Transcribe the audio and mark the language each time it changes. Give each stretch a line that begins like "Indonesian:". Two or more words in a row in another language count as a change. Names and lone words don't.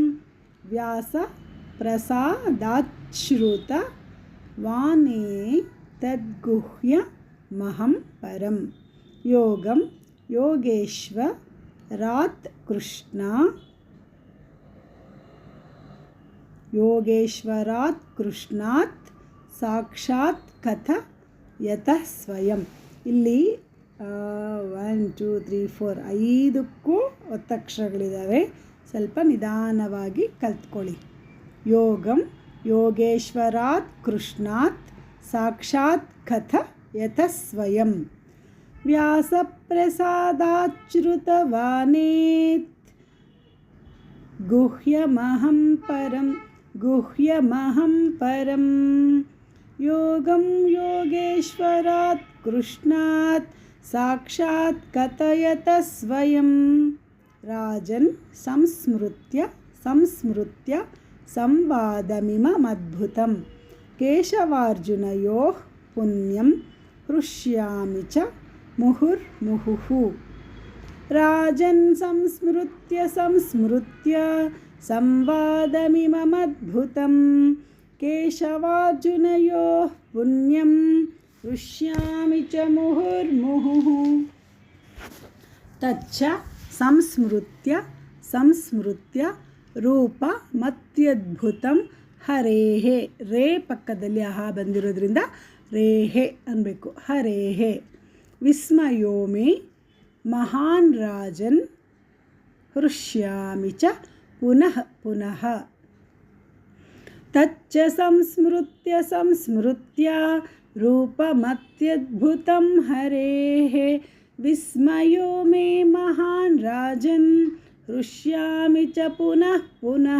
Sanskrit: व्यासप्रसादाच्छ्रुतवानेतद्गुह्यमहं परं योगं योगेश्वरात् कृष्णात् साक्षात् कथयतः स्वयं।
Kannada: ಇಲ್ಲಿ 1 2 3 4 5ಕ್ಕೂ ಒತ್ತಕ್ಷರಗಳಿದ್ದಾವೆ. ಸ್ವಲ್ಪ ನಿಧಾನವಾಗಿ ಕಲ್ತ್ಕೊಳ್ಳಿ.
Sanskrit: ಯೋಗಂ ಯೋಗೇಶ್ವರಾತ್ ಕೃಷ್ಣಾತ್ ಸಾಕ್ಷಾತ್ ಕಥಯತಃ ಸ್ವಯಂ. ವ್ಯಾಸಪ್ರಸಾದಾಚ್ಛ್ರುತವಾನೇತ್ ಗುಹ್ಯಮಹಂ ಪರಂ ಯೋಗಂ ಯೋಗೇಶ್ವರಾತ್ ಕೃಷ್ಣಾತ್ साक्षात् कथयतः स्वयं. राजन् संस्मृत्य संवादमिममद्भुतं केशवार्जुनयोः पुण्यं हृष्यामि च मुहुर्मुहुः. राजन् संस्मृत्य संवादमिममद्भुतं केशवार्जुनयोः पुण्यं हृष्यामि च मुहुर्मुहुः. तच्च संस्मृत्य ರೂಪಮತ್ಯದ್ಭುತಂ ಹರೇಃ.
Kannada: ರೇ ಪಕ್ಕದಲ್ಲಿ ಆಹಾ ಬಂದಿರೋದ್ರಿಂದ ರೇಹೆ ಅನ್ನಬೇಕು.
Sanskrit: ಹರೇಃ ವಿಸ್ಮಯೋ ಮೇ ಮಹಾನ್ ರಾಜನ್ ಹೃಷ್ಯಾಮಿ ಚ ಪುನಃ ಪುನಃ. ತಚ್ಚ ಸಂಸ್ಮೃತ್ಯ ರೂಪಮತ್ಯದ್ಭುತಂ ಹರೇಃ ವಿಸ್ಮಯೋ ಮೇ ಮಹಾನ್ ರಾಜನ್ ಹೃಷ್ಯಾಮಿ ಚ ಪುನಃ ಪುನಃ.